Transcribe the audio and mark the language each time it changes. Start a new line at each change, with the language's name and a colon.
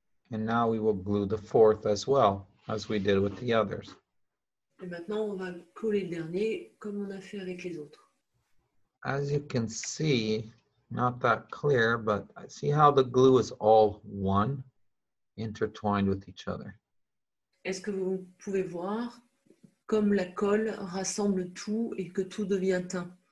English: And now we will glue the 4th as well, as we did with the others.
French: Et maintenant, on va coller le dernier comme on a fait avec les autres.
English: As you can see, not that clear, but see how the glue is all one, intertwined with each other.
French: Est-ce que vous pouvez voir comme la colle rassemble tout et que tout devient un?